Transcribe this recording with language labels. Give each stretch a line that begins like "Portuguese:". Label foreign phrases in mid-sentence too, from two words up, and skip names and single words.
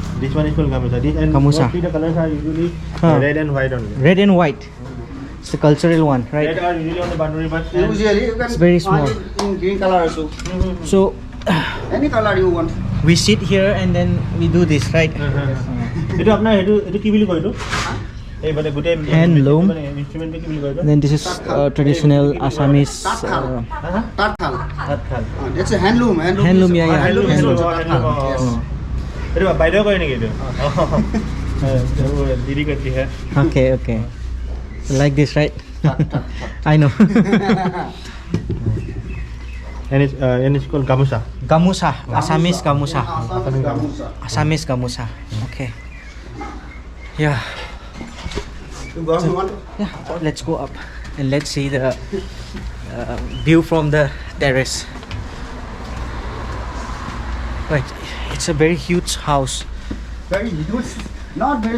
English: This one is called gamusa. This and Gamusa. mostly the colors are usually Huh. red and white only. Red and white. It's the cultural one, right? Red are usually on the boundary, but Usually you can It's very small. find it in green color also. So Any color you want. we sit here and then we do this, right?
Assamese: এইটো আপোনাৰ এইটো কি বুলি কয় এইটো এই মানে গোটেই
English: Handloom.
Assamese: ইনস্ট্ৰুমেন্ট কি বুলি কয় এইটো
English: And then this is traditional Assamese. Tathal.
Assamese: তাঁতশাল
English: It's a handloom. Handloom, is- yeah, yeah. Handloom is Handloom. also Tathal. Yes.
Assamese: এইটো বাইদেউ কয় নেকি এইটো দিদি কৈছি হে
English: Okay, okay. Like this, right? I know. and it's called gamusa. Gamusa. Assamese gamusa. Assamese Gamusa. Assamese gamusa. Okay. Yeah. You go, you want? Yeah. Let's go up and let's see the view from the terrace. Right. It's a very huge house. Very huge. Not very